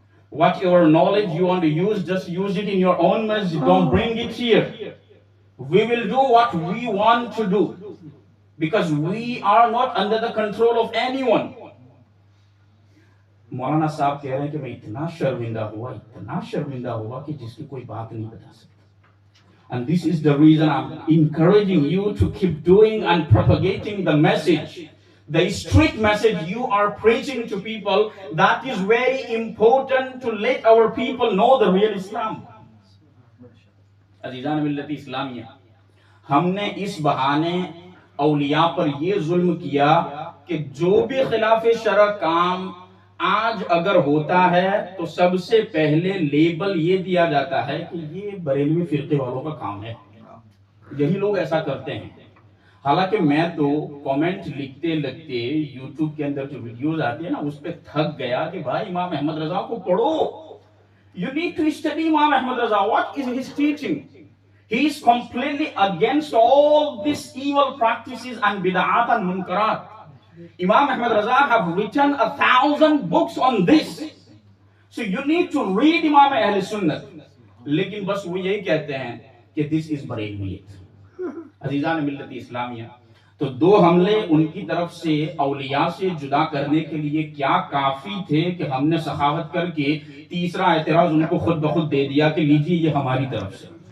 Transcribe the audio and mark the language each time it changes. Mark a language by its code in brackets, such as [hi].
[en] Whatever knowledge you want to use, just use it in your own masjid. Don't bring it here. We will do what we want to do because we are not under the control of anyone. [ur] مولانا صاحب کہہ رہے ہیں کہ میں اتنا شرمندہ ہوا کہ جس کی کوئی بات نہیں بتا سکتا. [en] And this is the reason I'm encouraging you to keep doing and propagating the message. The strict message you are preaching to people, that is very important to let our people know the real Islam. [ur] عزیزان ملت اسلامیہ، ہم نے اس بہانے اولیاء پر یہ ظلم کیا کہ جو بھی خلاف شرع کام آج اگر ہوتا ہے تو سب سے پہلے لیبل یہ دیا جاتا ہے کہ یہ بریلوی فرقے والوں کا کام ہے. یہی لوگ ایسا کرتے ہیں. حالانکہ میں تو کومنٹ لکھتے یوٹیوب کے اندر جو ویڈیوز آتی ہیں نا، اس پہ تھک گیا کہ بھائی امام احمد رضا کو پڑھو. [en] You need to study Imam Ahmad Raza. What is his teaching? He is completely against all these evil practices and bid'at and munkarat. Imam Ahmad Raza have written 1,000 books on this. So you need to read Imam Ahl Sunnah. [ur] لیکن بس وہ یہی کہتے ہیں کہ [en] this is Bareilwiyat. [ur] عزیزان ملت اسلامیہ، تو دو حملے ان کی طرف سے اولیاء سے جدا کرنے کے لیے کیا کافی تھے کہ ہم نے سخاوت کر کے تیسرا اعتراض ان کو خود بخود دے دیا کہ لیجیے یہ ہماری طرف سے.